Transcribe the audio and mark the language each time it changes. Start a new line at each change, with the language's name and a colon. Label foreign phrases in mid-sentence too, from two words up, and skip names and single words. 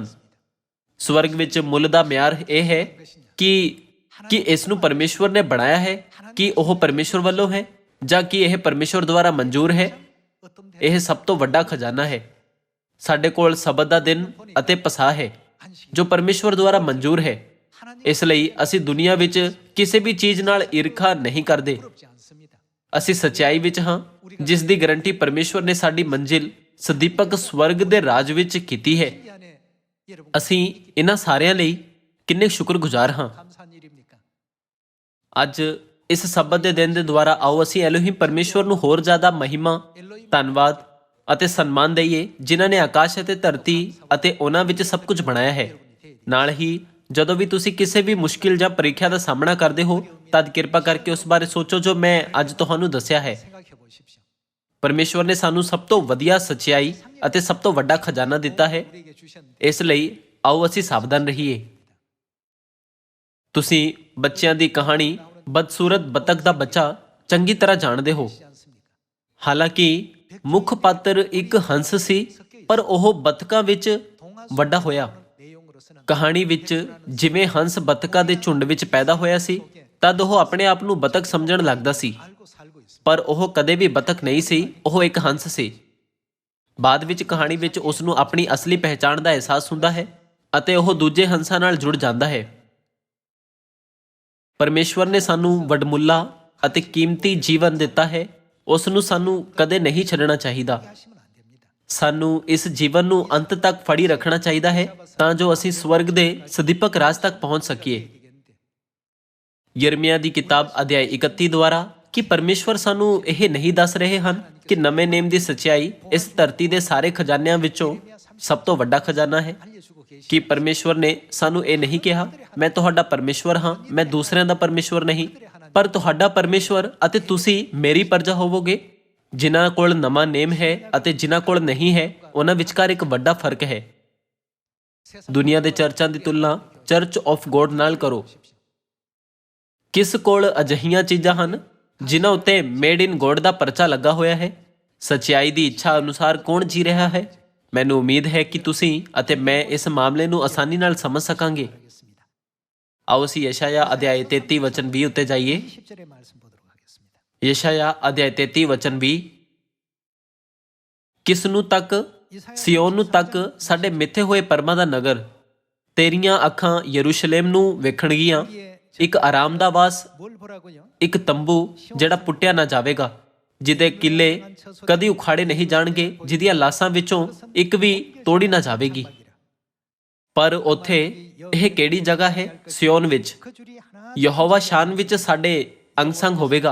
Punjabi: ਸਵਰਗ ਵਿੱਚ ਮੁੱਲ ਦਾ ਮਿਆਰ ਇਹ ਹੈ ਕਿ ਇਸ ਨੂੰ ਪਰਮੇਸ਼ਵਰ ਨੇ ਬਣਾਇਆ ਹੈ, ਕਿ ਉਹ ਪਰਮੇਸ਼ਵਰ ਵੱਲੋਂ ਹੈ ਜਾਂ ਕਿ ਇਹ ਪਰਮੇਸ਼ਵਰ ਦੁਆਰਾ ਮਨਜ਼ੂਰ ਹੈ।
Korean: 어떤
Punjabi: ਇਹ ਸਭ ਤੋਂ ਵੱਡਾ ਖਜ਼ਾਨਾ ਹੈ। ਸਾਡੇ ਕੋਲ ਸਬਤ ਦਾ ਦਿਨ ਅਤੇ ਪਸਾਹ ਹੈ ਜੋ ਪਰਮੇਸ਼ਵਰ ਦੁਆਰਾ ਮਨਜ਼ੂਰ ਹੈ। ਇਸ ਲਈ ਅਸੀਂ ਦੁਨੀਆ ਵਿੱਚ ਕਿਸੇ ਵੀ ਚੀਜ਼ ਨਾਲ ਈਰਖਾ ਨਹੀਂ ਕਰਦੇ।
Korean: 부럽지 않습니다.
Punjabi: ਅਸੀਂ ਸੱਚਾਈ ਵਿੱਚ ਹਾਂ, ਜਿਸ ਦੀ ਗਾਰੰਟੀ ਪਰਮੇਸ਼ਵਰ ਨੇ ਸਾਡੀ ਮੰਜ਼ਿਲ ਸਦੀਪਕ ਸਵਰਗ ਦੇ ਰਾਜ ਵਿੱਚ ਕੀਤੀ ਹੈ।
Korean: 이 안에 여러분
Punjabi: ਅਸੀਂ ਇਹਨਾਂ ਸਾਰਿਆਂ ਲਈ ਕਿੰਨੇ ਸ਼ੁਕਰਗੁਜ਼ਾਰ ਹਾਂ।
Korean: 감사한 일입니까?
Punjabi: ਅੱਜ ਇਸ ਸਬਤ ਦੇ ਦਿਨ ਦੇ ਦੁਆਰਾ ਆਓ ਅਸੀਂ ਐਲੋਹੀਮ ਪਰਮੇਸ਼ਵਰ ਨੂੰ ਹੋਰ ਜ਼ਿਆਦਾ ਮਹਿਮਾ, ਧੰਨਵਾਦ ਅਤੇ ਸਨਮਾਨ ਦਈਏ, ਜਿਨ੍ਹਾਂ ਨੇ ਆਕਾਸ਼ ਅਤੇ ਧਰਤੀ ਅਤੇ ਉਹਨਾਂ ਵਿੱਚ ਸਭ ਕੁਝ ਬਣਾਇਆ ਹੈ। ਨਾਲ ਹੀ ਜਦੋਂ ਵੀ ਤੁਸੀਂ ਕਿਸੇ ਵੀ ਮੁਸ਼ਕਿਲ ਜਾਂ ਪ੍ਰੀਖਿਆ ਦਾ ਸਾਹਮਣਾ ਕਰਦੇ ਹੋ, ਤਦ ਕਿਰਪਾ ਕਰਕੇ ਉਸ ਬਾਰੇ ਸੋਚੋ ਜੋ ਮੈਂ ਅੱਜ ਤੁਹਾਨੂੰ ਦੱਸਿਆ ਹੈ।
Korean: 생각해 보십시오.
Punjabi: ਪਰਮੇਸ਼ਵਰ ਨੇ ਸਾਨੂੰ ਸਭ ਤੋਂ ਵਧੀਆ ਸੱਚਾਈ ਅਤੇ ਸਭ ਤੋਂ ਵੱਡਾ ਖਜ਼ਾਨਾ ਦਿੱਤਾ ਹੈ।
Korean: 우리에게 주셨는데
Punjabi: ਇਸ ਲਈ ਆਓ ਅਸੀਂ ਸਾਵਧਾਨ ਰਹੀਏ। ਤੁਸੀਂ ਬੱਚਿਆਂ ਦੀ ਕਹਾਣੀ ਬਦਸੂਰਤ ਬਤਖ ਦਾ ਬੱਚਾ ਚੰਗੀ ਤਰ੍ਹਾਂ ਜਾਣਦੇ ਹੋ।
Korean: 않습니까?
Punjabi: ਹਾਲਾਂਕਿ ਮੁੱਖ ਪਾਤਰ ਇੱਕ ਹੰਸ ਸੀ, ਪਰ ਉਹ ਬਤਕਾਂ ਵਿੱਚ ਵੱਡਾ ਹੋਇਆ।
Korean: 내용으로서는
Punjabi: ਕਹਾਣੀ ਵਿੱਚ ਜਿਵੇਂ ਹੰਸ ਬਤਕਾਂ ਦੇ ਝੁੰਡ ਵਿੱਚ ਪੈਦਾ ਹੋਇਆ ਸੀ, ਤਦ ਉਹ ਆਪਣੇ ਆਪ ਨੂੰ ਬਤਖ ਸਮਝਣ ਲੱਗਦਾ ਸੀ,
Korean: 알고 살고 있습니다.
Punjabi: ਪਰ ਉਹ ਕਦੇ ਵੀ ਬਤਖ ਨਹੀਂ ਸੀ, ਉਹ ਇੱਕ ਹੰਸ ਸੀ। ਬਾਅਦ ਵਿੱਚ ਕਹਾਣੀ ਵਿੱਚ ਉਸ ਨੂੰ ਆਪਣੀ ਅਸਲੀ ਪਹਿਚਾਣ ਦਾ ਅਹਿਸਾਸ ਹੁੰਦਾ ਹੈ ਅਤੇ ਉਹ ਦੂਜੇ ਹੰਸਾਂ ਨਾਲ ਜੁੜ ਜਾਂਦਾ ਹੈ। ਪਰਮੇਸ਼ਵਰ ਨੇ ਸਾਨੂੰ ਵਡਮੁੱਲਾ ਅਤੇ ਕੀਮਤੀ ਜੀਵਨ ਦਿੱਤਾ ਹੈ। ਉਸ ਨੂੰ ਸਾਨੂੰ ਕਦੇ ਨਹੀਂ ਛੱਡਣਾ ਚਾਹੀਦਾ।
Korean: 하시면 안 됩니다.
Punjabi: ਸਾਨੂੰ ਇਸ ਜੀਵਨ ਨੂੰ ਅੰਤ ਤੱਕ ਫੜੀ ਰੱਖਣਾ ਚਾਹੀਦਾ ਹੈ ਤਾਂ ਜੋ ਅਸੀਂ ਸਵਰਗ ਦੇ ਸਦੀਪਕ ਰਾਜ ਤੱਕ ਪਹੁੰਚ ਸਕੀਏ। ਯਰਮੀਆ ਦੀ ਕਿਤਾਬ ਅਧਿਆਇ 31 ਦੁਆਰਾ ਕਿ ਪਰਮੇਸ਼ਵਰ ਸਾਨੂੰ ਇਹ ਨਹੀਂ ਦੱਸ ਰਹੇ ਹਨ ਕਿ ਨਵੇਂ ਨੇਮ ਦੀ ਸੱਚਾਈ ਇਸ ਧਰਤੀ ਦੇ ਸਾਰੇ ਖਜ਼ਾਨਿਆਂ ਵਿੱਚੋਂ ਸਭ ਤੋਂ ਵੱਡਾ ਖਜ਼ਾਨਾ ਹੈ।
Korean: 알려주고 계시.
Punjabi: ਕਿ ਪਰਮੇਸ਼ਵਰ ਨੇ ਸਾਨੂੰ ਇਹ ਨਹੀਂ ਕਿਹਾ, ਮੈਂ ਤੁਹਾਡਾ ਪਰਮੇਸ਼ਵਰ ਹਾਂ, ਮੈਂ ਦੂਸਰਿਆਂ ਦਾ ਪਰਮੇਸ਼ਵਰ ਨਹੀਂ, ਪਰ ਤੁਹਾਡਾ ਪਰਮੇਸ਼ਵਰ ਅਤੇ ਤੁਸੀਂ ਮੇਰੀ ਪ੍ਰਜਾ ਹੋਵੋਗੇ। ਜਿਨ੍ਹਾਂ ਕੋਲ ਨਵਾਂ ਨੇਮ ਹੈ ਅਤੇ ਜਿਨ੍ਹਾਂ ਕੋਲ ਨਹੀਂ ਹੈ, ਉਹਨਾਂ ਵਿਚਕਾਰ ਇੱਕ ਵੱਡਾ ਫਰਕ ਹੈ। ਦੁਨੀਆ ਦੇ ਚਰਚਾਂ ਦੀ ਤੁਲਨਾ ਚਰਚ ਆਫ ਗੋਡ ਨਾਲ ਕਰੋ। ਕਿਸ ਕੋਲ ਅਜਿਹੀਆਂ ਚੀਜ਼ਾਂ ਹਨ ਜਿਨ੍ਹਾਂ ਉੱਤੇ
English: made in God
Punjabi: ਦਾ ਪਰਚਾ ਲੱਗਾ ਹੋਇਆ ਹੈ? ਸੱਚਾਈ ਦੀ ਇੱਛਾ ਅਨੁਸਾਰ ਕੌਣ ਜੀ ਰਿਹਾ ਹੈ? ਮੈਨੂੰ ਉਮੀਦ ਹੈ ਕਿ ਤੁਸੀਂ ਅਤੇ ਮੈਂ ਇਸ ਮਾਮਲੇ ਨੂੰ ਆਸਾਨੀ ਨਾਲ ਸਮਝ ਸਕਾਂਗੇ। ਆਓ ਅਸੀਂ ਯਸ਼ਾਇਆ ਅਧਿਆਇ 33 ਵਚਨ 20 ਉੱਤੇ ਜਾਈਏ।
Korean: 20절의 말씀 보도록 하겠습니다.
Punjabi: ਯਸ਼ਾਇਆ ਅਧਿਆਇ 33 ਵਚਨ 20, ਕਿਸ ਨੂੰ ਤੱਕ? ਸਿਯੋਨ ਨੂੰ ਤੱਕ, ਸਾਡੇ ਮਿੱਥੇ ਹੋਏ ਪਰਮਾਂ ਦਾ ਨਗਰ। ਤੇਰੀਆਂ ਅੱਖਾਂ ਯਰੂਸ਼ਲਮ ਨੂੰ ਵੇਖਣਗੀਆਂ, ਇੱਕ ਆਰਾਮ ਦਾ ਵਾਸ,
Korean: 뭘 보라고요?
Punjabi: ਇੱਕ ਤੰਬੂ ਜਿਹੜਾ ਪੁੱਟਿਆ ਨਾ ਜਾਵੇਗਾ, ਜਿਹਦੇ ਕਿੱਲੇ ਕਦੀ ਉਖਾੜੇ ਨਹੀਂ ਜਾਣਗੇ, ਜਿਹਦੀਆਂ ਲਾਸਾਂ ਵਿੱਚੋਂ ਇੱਕ ਵੀ ਤੋੜੀ ਨਾ ਜਾਵੇਗੀ। ਪਰ ਉੱਥੇ ਇਹ ਕਿਹੜੀ ਜਗ੍ਹਾ ਹੈ? ਸਿਯੋਨ ਵਿੱਚ।
Korean: 그 줄이 하나
Punjabi: ਯਹੋਵਾ ਸ਼ਾਨ ਵਿੱਚ ਸਾਡੇ ਅੰਗ ਸੰਗ ਹੋਵੇਗਾ।